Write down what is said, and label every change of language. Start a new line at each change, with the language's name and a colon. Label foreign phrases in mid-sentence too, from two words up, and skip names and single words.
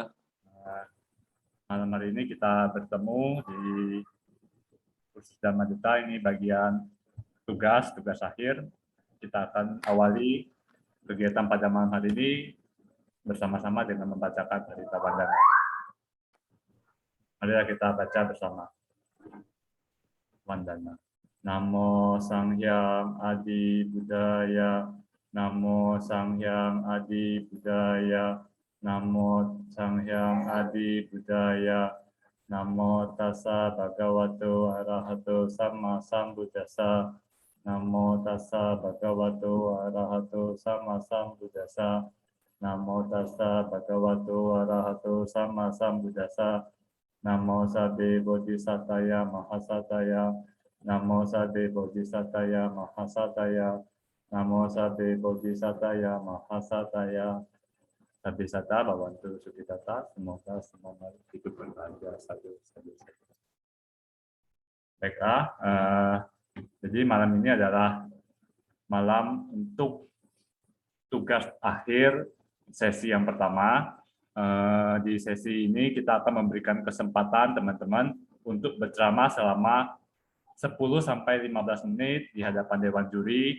Indonesian: Malam hari ini kita bertemu di kursus Dhamma Duta, ini bagian tugas akhir. Kita akan awali kegiatan pada malam hari ini bersama-sama dengan membacakan Harita Bandana. Marilah kita baca bersama.
Kawi: Bandana. Namo Sang Hyang Adi Budaya, Namo Sang Hyang Adi Budaya, Namo Sang Hyang Adi Budaya,
Pali: Namo Tassa Bhagavato Arahato Sama Sambuddhassa, Namo Tassa Bhagavato Arahato Sama Sambuddhassa, Namo Tassa Bhagavato Arahato Sama Sambuddhassa, Namo Sabbe Bodhisataya Mahasataya, Namo Sabbe Bodhisataya Mahasataya, Namo Sabbe Bodhisataya Mahasataya. Sabbe Sata Bhavantu Sukhitata,
Indonesian: semoga semua makhluk hidup berbahagia. Sadu. Baiklah, jadi malam ini adalah malam untuk tugas akhir sesi yang pertama. Di sesi ini kita akan memberikan kesempatan teman-teman untuk berceramah selama 10-15 menit di hadapan Dewan Juri.